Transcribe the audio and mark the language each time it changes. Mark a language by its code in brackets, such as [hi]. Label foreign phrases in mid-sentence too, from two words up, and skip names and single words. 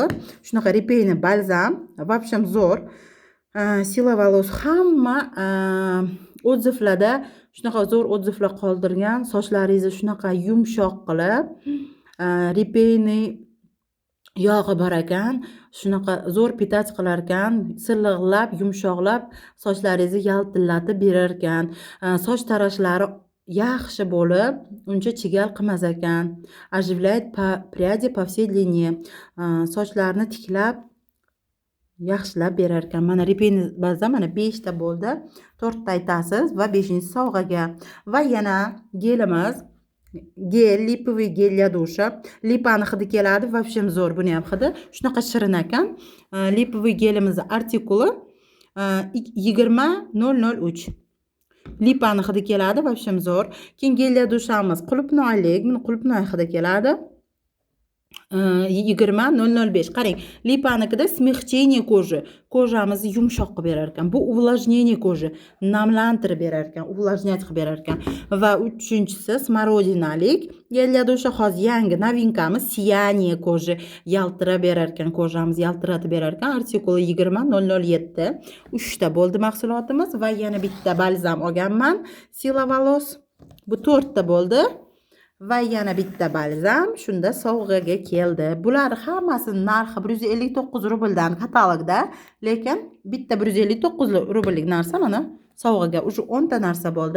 [uz] Shunaqa ripeyni balzam, vobshem zo'r. Sila volos hamma odzivlarda shunaqa zo'r odzivlar qoldirgan, sochlaringizni shunaqa yumshoq qilib, ripeyni yog'i bor ekan, shunaqa zo'r pitach qilar ekan, silliqlab, yumshoqlab sochlaringizni yaltillatib berar ekan. Soch tarashlari yaxshi bo'lib, uncha chigal qilmas ekan. [ru] Оживляет пряди по всей длине. [uz] Sochlarni tiklab yaxshilab berar ekan. Mana ripeyni balzam mana 5 ta bo'ldi. 4 ta aytasiz va 5-chi sovg'aga. Va yana gelimiz, gel, lipovый gel [ru] для душа. [uz] Lipani hidi keladi, vobshem zo'r buni ham hidi. Shunaqa shirin ekan. Lipovый gelimiz artikuli 20003. Lipani hidi keladi, vobshem zo'r. Keyin gel [ru] для душамиз [uz] qulupnoylik, buni qulupnoy hidi keladi. 20005. Qarang, lipanikida [ru] смягчение кожи, [uz] kojamizni yumshoq qilib berar ekan. [ru] Bu увлажнение кожи, [uz] namlantirib berar ekan, увлажнять qilib berar ekan. Va 3-chisi smorодинalik, gel [ru] для душа [uz] hozir yangi novinkamiz, [ru] сияние кожи, [uz] yaltirab berar ekan, kojamizni yaltiratib berar ekan. Artikuli 20007. 3 ta bo'ldi mahsulotimiz va yana bitta balzam olganman. Sila volos. Bu 4 ta bo'ldi. Va yana bitta balzam shunda sovg'aga keldi. Bular hammasining narxi 159 rubldan katalogda, lekin bitta 159 rubllik narsa mana sovg'aga уже 10 ta narsa bo'ldi.